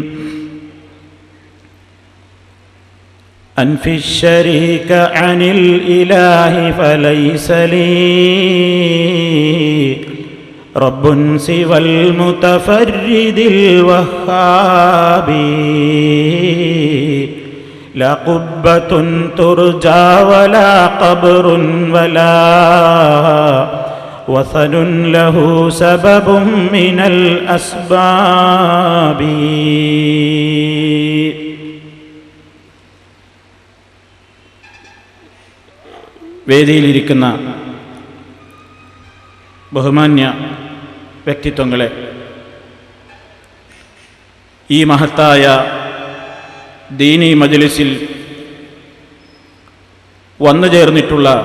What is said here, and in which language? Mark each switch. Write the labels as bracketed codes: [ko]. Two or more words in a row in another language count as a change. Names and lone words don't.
[ar] أنفي الشريك عن الإله فليس لي رب سوى المتفرد الوهاب. لا قبة ترجى ولا قبر ولا وثن له سبب من الأسباب. [ml] വേദിയിലിരിക്കുന്ന ബഹുമാന്യ വ്യക്തിത്വങ്ങളെ, ഈ മഹത്തായ ദീനി മജ്ലിസിൽ വന്നു ചേർന്നിട്ടുള്ള